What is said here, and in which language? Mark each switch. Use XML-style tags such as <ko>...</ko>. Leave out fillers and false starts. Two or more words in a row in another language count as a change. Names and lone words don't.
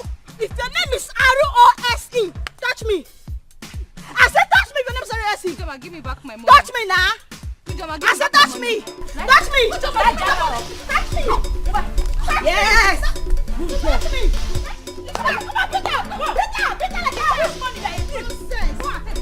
<en>If your name is R-O-S-E, touch me. I said touch me if your name is R-O-S-E. Joma, give me back my money. Touch me now. I said touch me. Touch me. Touch me. Yes. Touch me. Come on, pick up. Pick up like this money that you did.</en>